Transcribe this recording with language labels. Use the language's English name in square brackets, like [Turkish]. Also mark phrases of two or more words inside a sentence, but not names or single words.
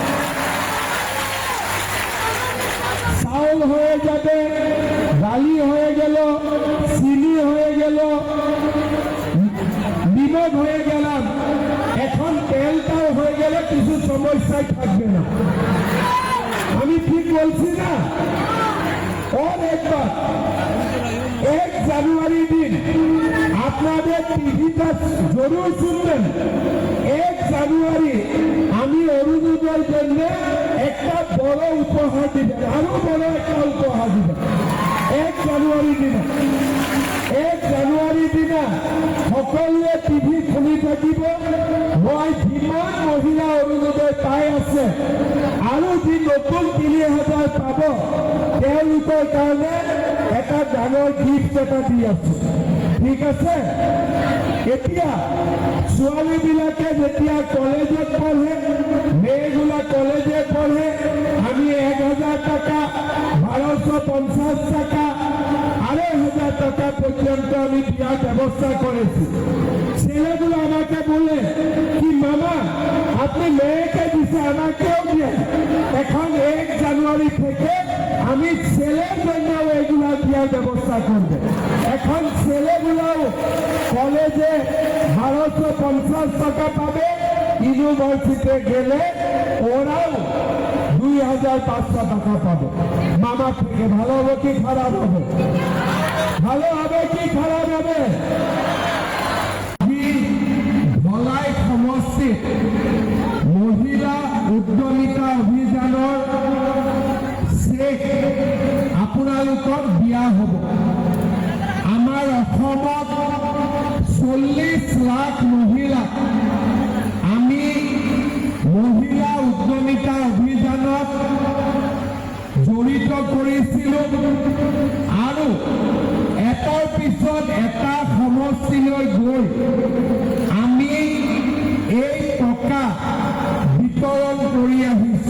[Bangla] চাউল হয়ে যাবে, ডালি হয়ে গেল, চিনি হয়ে গেল, নিমক হয়ে গেলাম। এখন তেলটাও হয়ে গেলে কিছু সমস্যায় থাকবে না। আমি ঠিক বলছি না? [Hindi] और एक बात, [Bangla] 1 জানুয়ারি দিন আপনাদের টিভিটা জরুর শুনবেন। 1 জানুয়ারি আমি অরুণোদয়ের জন্য একটা বড় উপহার দিবেন, আরো বড় একটা উপহার দিবেন 1 জানুয়ারি দিন। 1 জানুয়ারি দিন সকলে টিভি খুলি থাকিব। [Assamese] মই যিমান মহিলা অরুণোদয় পাই আছে আৰু যি নতুন 3,000 পাব, তেওঁলোকৰ কাৰণে এটা ডাঙৰ গিফ্ট এটা দি আছে। [Bangla] ঠিক আছে, [Assamese] এতিয়া ছোৱালীবিলাকে যেতিয়া কলেজত পঢ়ে, [Bangla] মেয়েগুলা কলেজে পঢ়ে, আমি 1,000 টাকা, 1250 টাকা, 2,500 টাকা পর্যন্ত আমি দেওয়ার ব্যবস্থা করেছি। ছেলেগুলো আমাকে বলে কি মামা আপনি মেয়েকে দিছে আমাকেও দিয়ে। এখন 1 জানুয়ারি থেকে আমি ছেলের জন্য এগুলা দেওয়ার ব্যবস্থা করবো। এখন ছেলেগুলাও কলেজে 1250 টাকা পাবে, ইউনিভার্সিটিতে গেলে ওরাও 2,500 টাকা পাবে মামা থেকে। ভালো হবে কি খারাপ হবে? ভালো হবে কি খারাপ হবে? [Assamese] ধলাই সমষ্টিত মহিলা উদ্যমিতা অভিযানৰ চেক আপোনালোকক দিয়া হ'ব। আমাৰ অসমত 40 লাখ মহিলাক আমি মহিলা উদ্যমিতা অভিযানত জড়িত কৰিছিলোঁ আৰু এটাৰ পিছত এটা সমষ্টিলৈ গৈ আমি এই টকা বিতৰণ কৰি আহিছোঁ।